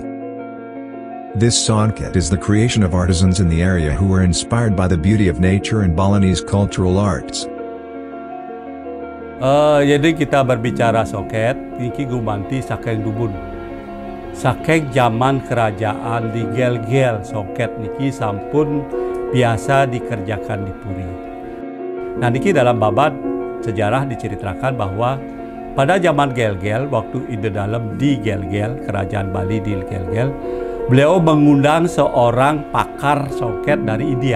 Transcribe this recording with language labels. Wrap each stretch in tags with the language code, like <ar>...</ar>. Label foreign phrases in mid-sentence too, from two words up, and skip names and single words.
<en>This songket is the creation of artisans in the area who were inspired by the beauty of nature and Balinese cultural arts.</en> <id>Jadi kita berbicara songket, ini</id> <ban>gumanti saking dubun.</ban> <id>Saking zaman kerajaan di gel-gel songket</id> <ban>niki sampun</ban> <id>biasa dikerjakan di Puri. Nah niki dalam babat sejarah diceritakan bahwa pada zaman gel-gel, waktu Ide Dalem di gel-gel, kerajaan Bali di gel-gel, beliau mengundang seorang pakar songket dari India.</id>